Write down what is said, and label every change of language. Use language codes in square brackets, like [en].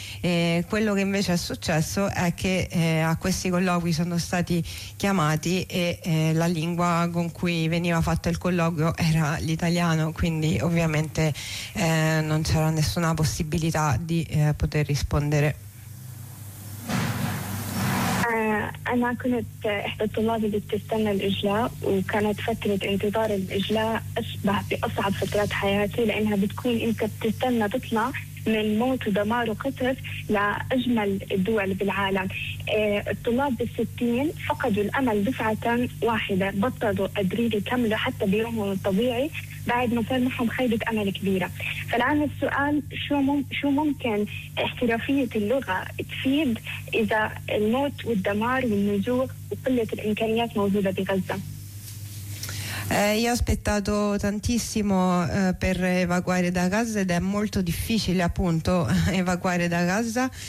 [it] E quello che invece è successo è che a questi colloqui sono stati chiamati e la lingua con cui veniva fatto il colloquio era l'italiano, quindi ovviamente non c'era nessuna possibilità di poter rispondere. [ar] أنا كنت إحدى الطلاب اللي بتستنى الإجلاء، وكانت فترة انتظار الإجلاء أشبه بأصعب فترات حياتي، لأنها بتكون أنت بتستنى تطلع من موت ودمار وقتل لأجمل الدول بالعالم. الطلاب بالستين فقدوا الأمل دفعة واحدة، بطلوا قادرين يكملوا حتى بيومهم الطبيعي بعد ما صار معهم خيبة أمل كبيرة. فالآن السؤال، شو ممكن احترافية اللغة تفيد إذا الموت والدمار والنزوح وقلة الإمكانيات موجودة بغزة؟ [it] Io ho aspettato tantissimo per evacuare da Gaza, ed è molto difficile appunto evacuare da Gaza.